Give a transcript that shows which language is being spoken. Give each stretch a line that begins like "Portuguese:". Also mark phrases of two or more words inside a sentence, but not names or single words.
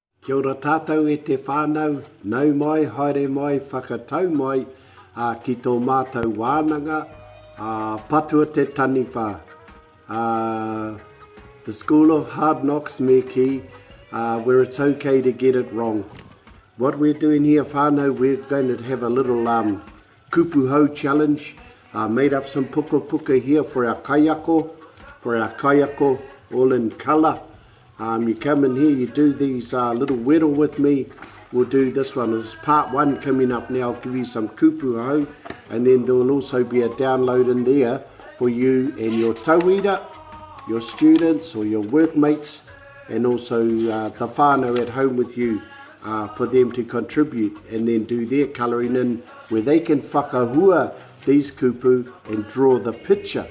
Māori: Kia ora tātou e te whānau, nau mai, haere mai, whakatau mai, ki tō mātou wānanga, patua te taniwha.
English: The School of Hard Knocks
Māori: me ki,
English: where it's okay to get it wrong. What we're doing here, whānau, we're going to have a little
Māori: kupu hou
English: challenge, made up some puka here for our kaiako, all in colour. You come in here, you do these little wero with me. We'll do this one. This is part one coming up now. I'll give you some
Māori: kupu hou,
English: and then there will also be a download in there for you and your tauira, your students or your workmates, and also the whānau at home with you, for them to contribute and then do their colouring in where they can whakahua these kupu and draw the picture.